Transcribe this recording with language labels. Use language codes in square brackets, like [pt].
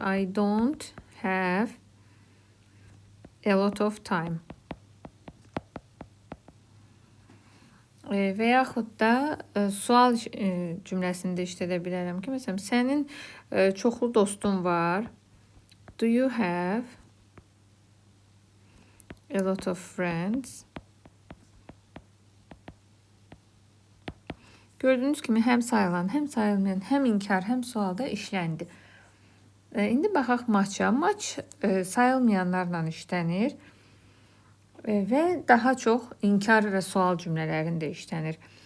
[en] I don't have a lot of time. [az] Və yaxud da sual cümləsində işlədə bilərəm ki, məsələn, sənin çoxlu dostun var. [en] Do you have a lot of friends? [az] Gördüyünüz kimi həm sayılan, həm sayılmayan, həm inkar, həm sualda işləndi. İndi baxaq maça. Maç sayılmayanlarla işlənir və daha çox inkar və sual cümlələrində işlənir.